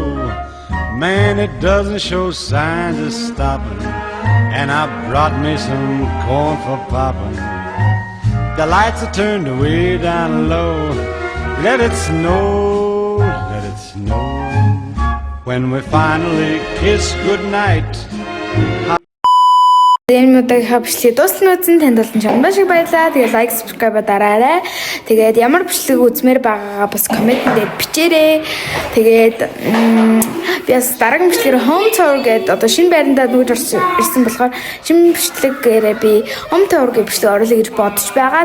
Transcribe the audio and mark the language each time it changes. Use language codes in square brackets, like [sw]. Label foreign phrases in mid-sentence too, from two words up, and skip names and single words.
[en] Man, it doesn't show signs of stopping. And I brought me some corn for popping. The lights are turned way down low. Let it snow, let it snow. When we finally kiss goodnight. [mn] Энэ удаагийн бичлэгийг дуустал үзсэн танд болон чамд шиг баярлалаа. Тэгээ [en] like, subscribe [mn] дараарай. Тэгээд ямар бичлэг үзмээр байгаагаа бас коммент дээр бичээрэй. Тэгээд би бас дараагийн бичлэгээр [en] home tour [mn] гэдэг одоо шинэ байрандаа нүүж ирсэн болохоор шинэ бичлэгээрээ би [en] home tour [mn] гэх бичлэг оруулъя гэж бодож байгаа.